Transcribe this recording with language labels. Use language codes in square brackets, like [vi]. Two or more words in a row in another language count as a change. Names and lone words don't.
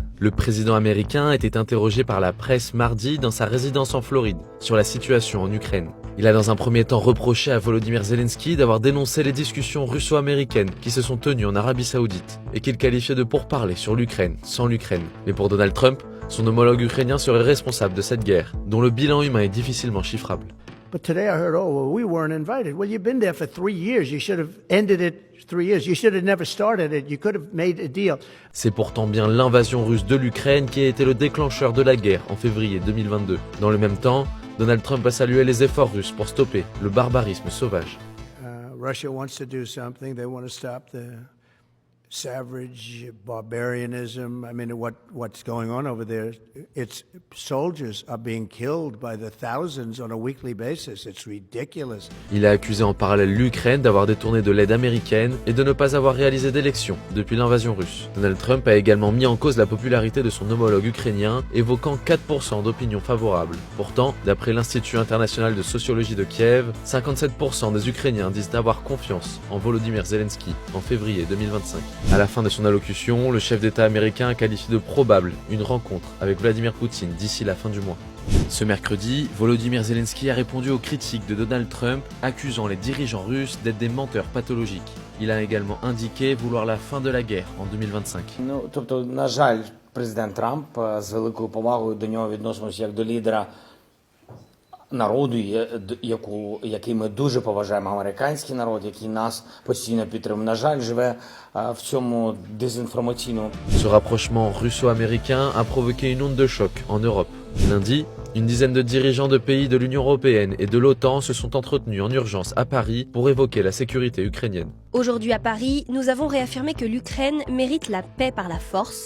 [fr] Le président américain était interrogé par la presse mardi dans sa résidence en Floride sur la situation en Ukraine. Il a dans un premier temps reproché à Volodymyr Zelensky d'avoir dénoncé les discussions russo-américaines qui se sont tenues en Arabie Saoudite et qu'il qualifiait de pourparlers sur l'Ukraine, sans l'Ukraine. Mais pour Donald Trump, son homologue ukrainien serait responsable de cette guerre, dont le bilan humain est difficilement chiffrable. [en] But today I heard, oh, well, we weren't invited. Well, you've been there for 3 years. You should have ended it 3 years. You should have never started it. You could have made a deal. [fr] C'est pourtant bien l'invasion russe de l'Ukraine qui a été le déclencheur de la guerre en février 2022. Dans le même temps, Donald Trump a salué les efforts russes pour stopper le barbarisme sauvage. [en] Russia wants to do something. They want to stop the savage barbarianism. I mean, what's going on over there? Its soldiers are being killed by the thousands on a weekly basis. It's ridiculous. [fr] Il a accusé en parallèle l'Ukraine d'avoir détourné de l'aide américaine et de ne pas avoir réalisé d'élections depuis l'invasion russe. Donald Trump a également mis en cause la popularité de son homologue ukrainien, évoquant 4% d'opinion favorable. Pourtant, d'après l'Institut international de sociologie de Kiev, 57% des Ukrainiens disent avoir confiance en Volodymyr Zelensky en février 2025. À la fin de son allocution, le chef d'État américain a qualifié de probable une rencontre avec Vladimir Poutine d'ici la fin du mois. Ce mercredi, Volodymyr Zelensky a répondu aux critiques de Donald Trump, accusant les dirigeants russes d'être des menteurs pathologiques. Il a également indiqué vouloir la fin de la guerre en 2025. [uk] Тобто, на жаль, президент Трамп з великою повагою до нього відносимося як до лідера народу, який ми дуже поважаємо, американський народ, який нас постійно підтримує. На жаль, живе в цьому désinformationnement. [fr] Ce rapprochement russo-américain a provoqué une onde de choc en Europe. Lundi, une dizaine de dirigeants de pays de l'Union européenne et de l'OTAN se sont entretenus en urgence à Paris pour évoquer la sécurité ukrainienne. Aujourd'hui à Paris, nous avons réaffirmé que l'Ukraine mérite la paix par la force.